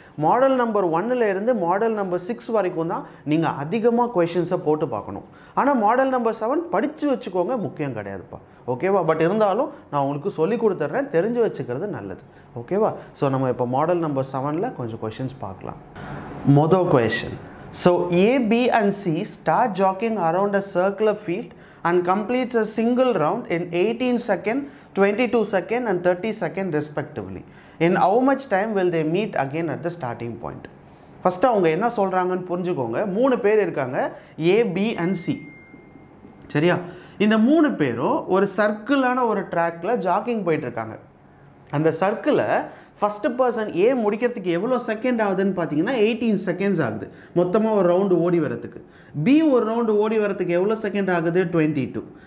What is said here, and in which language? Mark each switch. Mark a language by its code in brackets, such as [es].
[ta] Model number 1ல் இருந்து model number 6 வரைக்கும் தான் நீங்கள் அதிகமாக கொஷின்ஸை போட்டு பார்க்கணும். ஆனால் மாடல் நம்பர் 7 படித்து வச்சுக்கோங்க, முக்கியம் கிடையாதுப்பா. ஓகேவா? பட் இருந்தாலும் நான் உங்களுக்கு சொல்லி கொடுத்துட்றேன், தெரிஞ்சு வச்சுக்கிறது நல்லது. ஓகேவா? ஸோ நம்ம இப்போ மாடல் நம்பர் 7ல் கொஞ்சம் கொஷின்ஸ் பார்க்கலாம். மொதல் question. [en] So A, B and C start jogging around a circular field and completes a single round in 18 seconds, 22 seconds and 30 seconds respectively. In how much time will they meet again at the starting point? [ta] First அவங்க என்ன சொல்றாங்கன்னு புரிஞ்சுக்கோங்க. 3 பேர் இருக்காங்க, A, B and C. சரியா? இந்த 3 பேரும் ஒரு சர்க்கிளான ஒரு ட்ராக்ல ஜாக்கிங் போயிட்டு இருக்காங்க. அந்த சர்க்கிளை ஃபஸ்ட்டு பர்சன் ஏ முடிக்கிறதுக்கு எவ்வளோ செகண்ட் ஆகுதுன்னு பார்த்தீங்கன்னா 18 செகண்ட்ஸ் ஆகுது. மொத்தமாக ஒரு ரவுண்டு ஓடி வரத்துக்கு. பி ஒரு ரவுண்டு ஓடி வரத்துக்கு எவ்வளோ செகண்ட் ஆகுது? 22.